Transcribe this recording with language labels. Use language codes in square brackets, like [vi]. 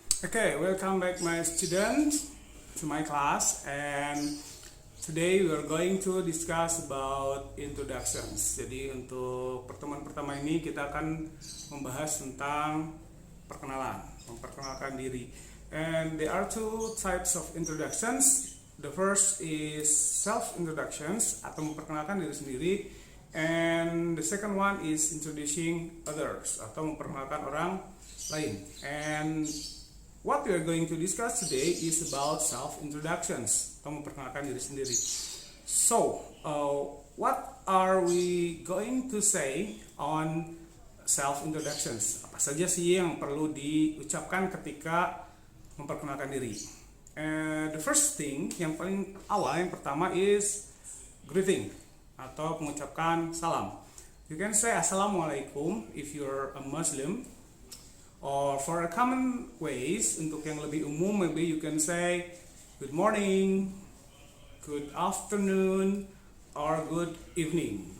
[en] Okay, welcome back my students to my class, and today we are going to discuss about introductions. [id] Jadi untuk pertemuan pertama ini kita akan membahas tentang perkenalan, memperkenalkan diri. [en] And there are two types of introductions. The first is self introductions [id] atau memperkenalkan diri sendiri, [en] and the second one is introducing others [id] atau memperkenalkan orang lain. [en] And what we are going to discuss today is about self-introductions [id] atau memperkenalkan diri sendiri. [en] So, what are we going to say on self-introductions? [id] Apa saja sih yang perlu diucapkan ketika memperkenalkan diri? [en] The first thing, [id] yang paling awal, yang pertama [en] is greeting [id] atau mengucapkan salam. [en] You can say Assalamualaikum if you're a Muslim. Or for a common ways, [id] untuk yang lebih umum, [en] maybe you can say good morning, good afternoon, or good evening.